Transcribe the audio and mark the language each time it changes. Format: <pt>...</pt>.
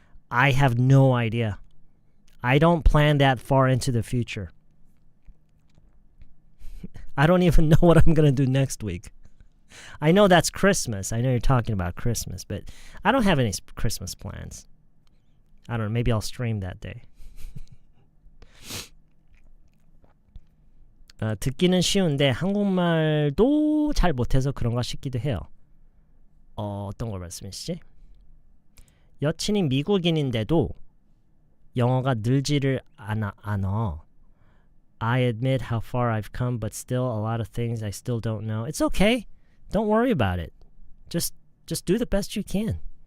<en>I have no idea. I don't plan that far into the future. I don't even know what I'm going to do next week. I know that's Christmas. I know you're talking about Christmas, but I don't have any Christmas plans. I don't know. Maybe I'll stream that day.</en> <ko>듣기는 쉬운데 한국말도 잘 못해서 그런가 싶기도 해요. 어떤 걸 말씀이시지? 여친이 미국인인데도 영어가 늘지를 않아.</ko> <en>I admit how far I've come, but still a lot of things I still don't know. It's okay. Don't worry about it. Just do the best you can.</en>